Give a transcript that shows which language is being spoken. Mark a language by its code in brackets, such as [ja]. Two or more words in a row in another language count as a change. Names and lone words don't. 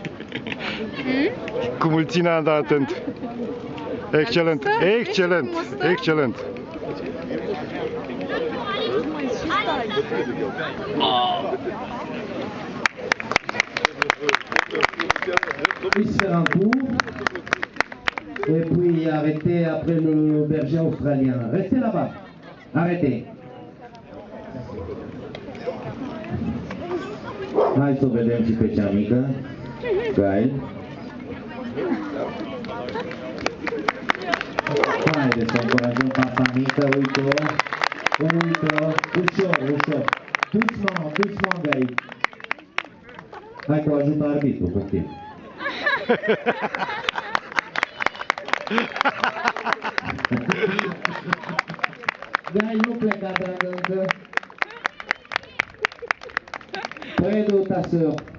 [ro] Cum îl ține Anda atent. Excelent, excelent, excelent. [fr] Puis faire un tour et puis arrêter après le berger australien. Restez là-bas. Arrêtez. [ro] Hai să o vedem și pe cea mică. Gail. Haide să încurajăm fata mică, uite-o. Uite-o. Ușor, ușor. [fr] Doucement, doucement, Gail. [ro] Hai cu ajută arbitru, poftim. Gai, nu pleca, dragă, încă. Păi, du-te să...